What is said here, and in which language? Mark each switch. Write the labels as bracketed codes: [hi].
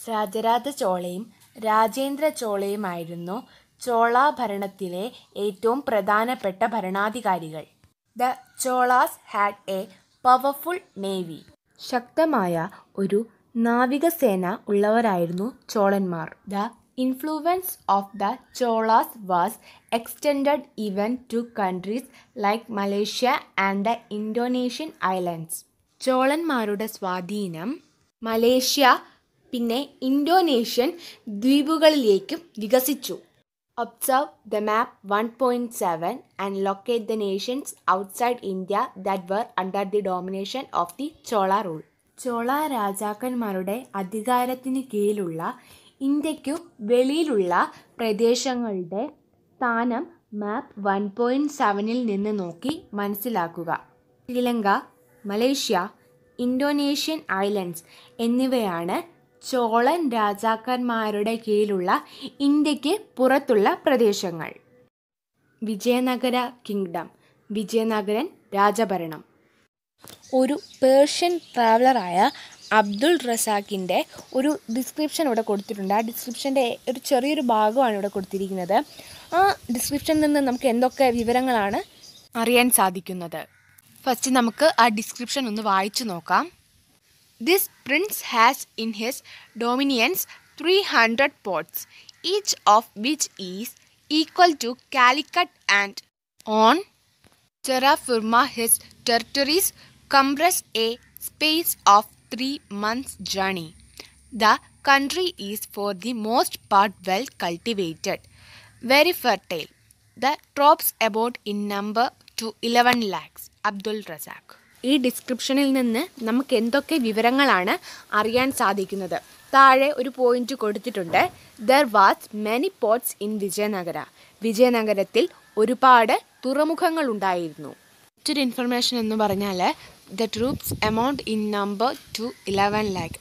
[ml] രാജരാജ ചോളയും രാജേന്ദ്ര ചോളയുമായിരുന്നു ചോള ഭരണത്തിലെ ഏറ്റവും പ്രധാനപ്പെട്ട ഭരണാധികാരികൾ. [en] The Cholas had a powerful navy. [ml] ശക്തമായ ഒരു നാവികസേന ഉള്ളവരായിരുന്നു ചോളന്മാർ. [en] The influence of the Cholas was extended even to countries like Malaysia and the Indonesian islands. [ml] ചോളന്മാരുടെ സ്വാധീനം മലേഷ്യ പിന്നെ ഇന്തോനേഷ്യൻ ദ്വീപുകളിലേക്കും വികസിച്ചു. [en] Observe the map 1.7 and locate the nations outside India that were under the domination of the Chola rule. [ml] Chola രാജാക്കന്മാരുടെ അധികാരത്തിന് കീഴിലുള്ള ഇന്ത്യയ്ക്കു വെളിയിലുള്ള പ്രദേശങ്ങളുടെ സ്ഥാനം മാപ്പ് 1.7 നിന്ന് നോക്കി മനസ്സിലാക്കുക. ശ്രീലങ്ക, മലേഷ്യ, ഇന്തോനേഷ്യൻ ഐലൻഡ്സ് എന്നിവയാണ് ചോളൻ രാജാക്കന്മാരുടെ കീഴിലുള്ള ഇന്ത്യക്ക് പുറത്തുള്ള പ്രദേശങ്ങൾ. വിജയനഗര കിങ്ഡം, വിജയനഗരൻ രാജഭരണം. ഒരു പേർഷ്യൻ ട്രാവലറായ അബ്ദുൾ റസാഖിൻ്റെ ഒരു ഡിസ്ക്രിപ്ഷൻ ഇവിടെ കൊടുത്തിട്ടുണ്ട്. ആ ഡിസ്ക്രിപ്ഷൻ്റെ ഒരു ചെറിയൊരു ഭാഗമാണ് ഇവിടെ കൊടുത്തിരിക്കുന്നത്. ആ ഡിസ്ക്രിപ്ഷനിൽ നിന്ന് നമുക്ക് എന്തൊക്കെ വിവരങ്ങളാണ് അറിയാൻ സാധിക്കുന്നത്? ഫസ്റ്റ് നമുക്ക് ആ ഡിസ്ക്രിപ്ഷൻ ഒന്ന് വായിച്ചു നോക്കാം. [en] This prince has in his dominions 300 ports, each of which is equal to Calicut, and on terra firma his territories compress a space of 3 months' journey. The country is for the most part well cultivated, very fertile. The crops about in number to 11 lakhs. [ml] Abdul Razak. ഈ ഡിസ്ക്രിപ്ഷനിൽ നിന്ന് നമുക്ക് എന്തൊക്കെ വിവരങ്ങളാണ് അറിയാൻ സാധിക്കുന്നത്? താഴെ ഒരു പോയിന്റ് കൊടുത്തിട്ടുണ്ട്. [en] There was many ports in Vijayanagara. [ml] വിജയനഗരത്തിൽ ഒരുപാട് തുറമുഖങ്ങൾ ഉണ്ടായിരുന്നു. മറ്റൊരു ഇൻഫർമേഷൻ എന്ന് പറഞ്ഞാൽ [en] The troops amount in number to 11 lakh.